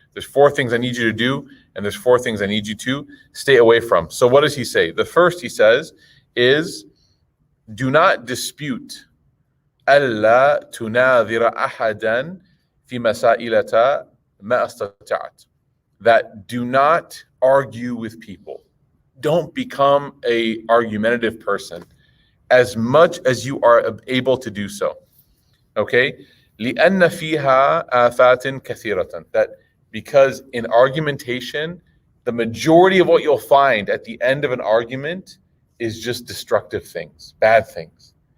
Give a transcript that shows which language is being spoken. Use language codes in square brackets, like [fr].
[en] There's 4 things I need you to do, and there's 4 things I need you to stay away from. So what does he say? The first he says is, do not dispute. [ar] ألا تناظر أحدا في مسائل ما استطعت. [en] That do not argue with people. Don't become a argumentative person as much as you are able to do so. Okay? [ar] لأن فيها آفات كثيرة. [en] That because in argumentation, the majority of what you'll find at the end of an argument is just destructive things, bad things.